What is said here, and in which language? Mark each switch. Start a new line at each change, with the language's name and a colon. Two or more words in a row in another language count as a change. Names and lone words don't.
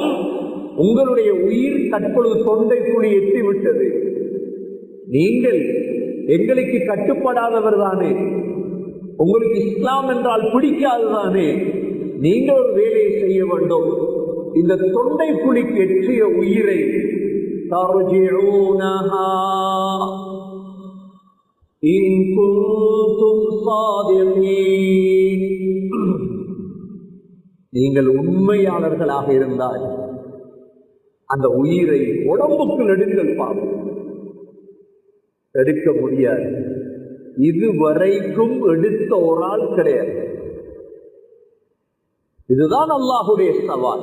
Tamil: உங்களுடைய உயிர் தற்பொழுது தொண்டை குழி எட்டி விட்டது. நீங்கள் எங்களுக்கு கட்டுப்படாதவர் தானே, உங்களுக்கு இஸ்லாம் என்றால் பிடிக்காதுதானே. நீங்க ஒரு வேலையை செய்ய வேண்டும். இந்த தொண்டை குழிக்கு எற்றிய உயிரை
Arabic: ترجعونها إن كنتم صادقين.
Tamil: நீங்கள் உண்மையாளர்களாக இருந்தால் அந்த உயிரை உடம்புக்கு எடுங்கள் பாவம், எடுக்க முடியாது. இதுவரைக்கும் எடுத்த ஒரு ஆள் கிடையாது. இதுதான் அல்லாஹுடைய சவால்.